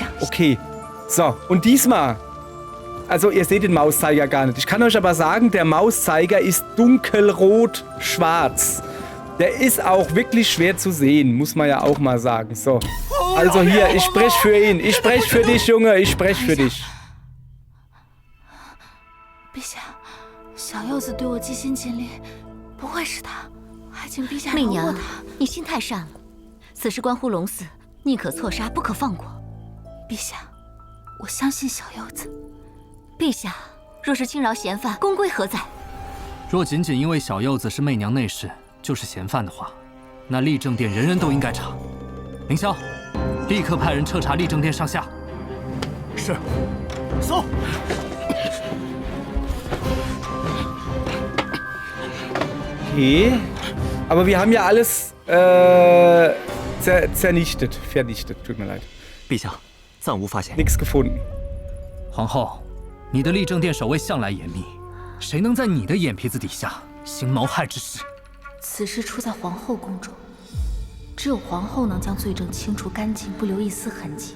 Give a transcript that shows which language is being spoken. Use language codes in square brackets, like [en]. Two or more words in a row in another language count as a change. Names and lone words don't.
[de] Okay, so. Und diesmal... Also, ihr seht den Mauszeiger gar nicht. Ich kann euch aber sagen, der Mauszeiger ist dunkelrot-schwarz. Der ist auch wirklich schwer zu sehen, muss man ja auch mal sagen. So. Also hier, ich spreche für ihn. Ich spreche für dich, Junge. Ich spreche für dich. [zh] 陛下，小柚子对我尽心尽力，不会是他，还请陛下媚娘饶过他。，你心太善了，此事关乎龙嗣，宁可错杀，不可放过。陛下，我相信小柚子。陛下，若是轻饶嫌犯，功归何在？若仅仅因为小柚子是媚娘内侍，就是嫌犯的话，那立正殿人人都应该查。凌霄，立刻派人彻查立正殿上下。是，走。 [de] Okay. Aber wir haben ja alles vernichtet. Tut mir leid. [zh] 陛下，暂无发现。 [de] Nichts gefunden. [zh] 皇后，你的立正殿守卫向来严密，谁能在你的眼皮子底下行谋害之事？此事出在皇后宫中，只有皇后能将罪证清除干净，不留一丝痕迹。